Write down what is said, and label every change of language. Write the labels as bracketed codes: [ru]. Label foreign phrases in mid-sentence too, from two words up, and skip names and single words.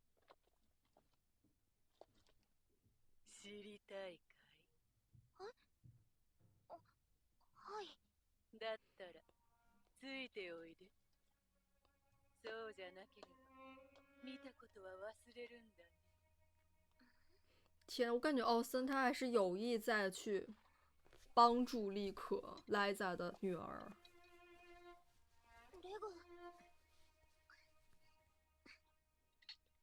[ja] 知りたいかい？はい。だったらついておいで。そうじゃなければ見たことは忘れるんだね。 [zh] 天，我感觉奥森他还是有意在去帮助莉可莱扎的女儿。 [ja] レグ。